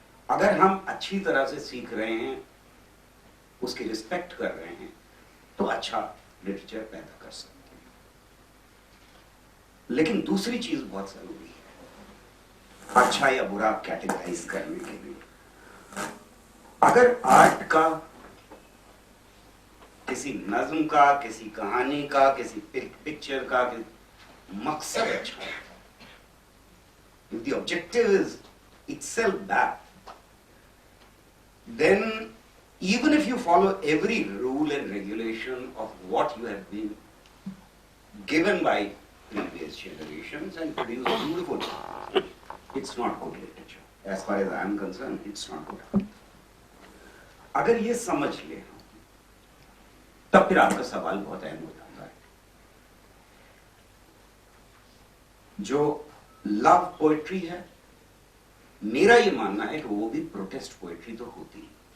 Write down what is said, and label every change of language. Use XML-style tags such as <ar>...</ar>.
<hi>अगर हम अच्छी तरह से सीख रहे हैं, उसकी रिस्पेक्ट कर रहे हैं, तो अच्छा लिटरेचर पैदा कर सकते हैं. लेकिन दूसरी चीज बहुत जरूरी है अच्छा या बुरा कैटेगराइज करने के लिए. अगर आर्ट का, किसी नज्म का, किसी कहानी का, किसी पिक्चर का मकसद अच्छा है,</hi> <en>if the objective is itself that, then even if you follow every rule and regulation of what you have been given by previous generations and produce beautiful, it's not good literature. As far as I am concerned, it's not good.</en> <hi>अगर ये समझ ले तब फिर आपका सवाल बहुत अहम हो जाता है. जो लव पोएट्री है, मेरा ये मानना है कि वो भी प्रोटेस्ट पोएट्री तो होती है.</hi>